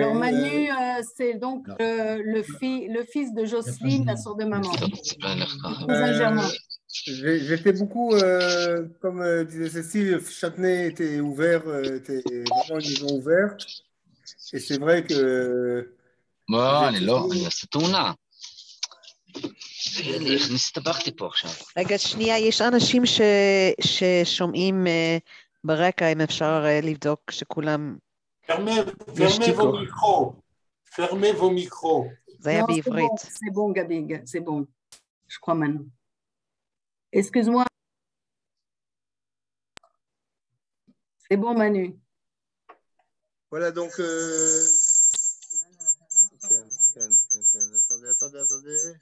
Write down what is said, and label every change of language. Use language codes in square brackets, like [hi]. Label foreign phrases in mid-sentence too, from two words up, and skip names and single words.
[fr] alors Manu, c'est donc le fils de Jocelyne, la sœur de maman. J'étais beaucoup, comme disait Cécile, Châtenay était ouvert, était vraiment une maison ouverte. Et c'est vrai que... Bon, [he] לא, אני אעשה תאונה. הכניס את הבכתי פה עכשיו. רגע, שנייה, יש אנשים ששומעים ברקע, אם אפשר לבדוק שכולם... [fr] Fermez vos micros. Fermez vos micros. [he] זה היה בעברית. [fr] C'est bon, Gabi, c'est bon. Je crois, Manu. Excuse-moi. C'est bon, Manu. Voilà, donc... Attendez.